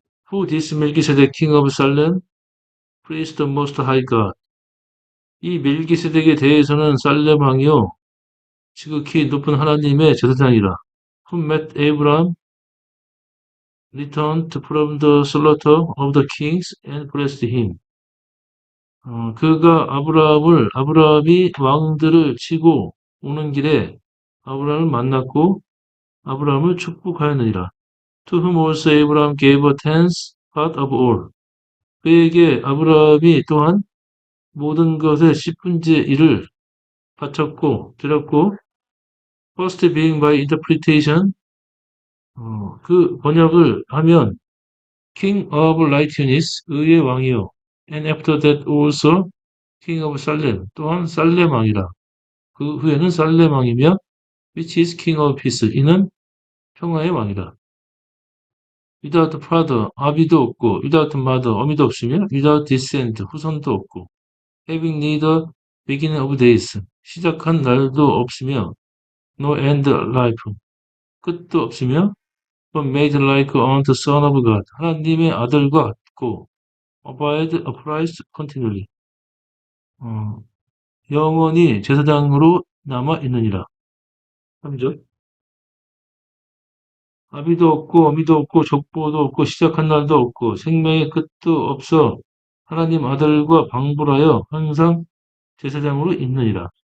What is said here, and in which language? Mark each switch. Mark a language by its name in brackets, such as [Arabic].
[English] Who this Melchizedek king of Salem, priest of most high God. [Korean] 이 멜기세덱에 대해서는 살렘 왕이요 지극히 높은 하나님의 제사장이라. [English] Who met Abraham, returned from the slaughter of the kings and blessed him. [Korean] 그가 아브라함이 왕들을 치고 오는 길에 아브라함을 만났고 아브라함을 축복하였느니라. [English] To whom also Abraham gave a tenth part of all. [Korean] 그에게 아브라함이 또한 모든 것의 10분의 1을 바쳤고 드렸고 [English] first being by interpretation [Korean] 그 번역을 하면 [English] King of Righteousness [Korean] 의의 왕이요 [English] and after that also King of Salem [Korean] 또한 살렘 왕이라 그 후에는 살렘 왕이며 [English] which is King of Peace [Korean] 이는 평화의 왕이라. [English] without father [Korean] 아비도 없고 [English] without mother [Korean] 어미도 없으며 [English] without descent [Korean] 후손도 없고 [English] having neither beginning of days [Korean] 시작한 날도 없으며 [English] no end life [Korean] 끝도 없으며 [English] but made like unto the Son of God [Korean] 하나님의 아들과 같고 [English] abide upright continually [Korean] 어, 영원히 제사장으로 남아 있느니라. 3절 아비도 없고 어미도 없고 족보도 없고 시작한 날도 없고 생명의 끝도 없어 하나님 아들과 방불하여 항상 제사장으로 있느니라.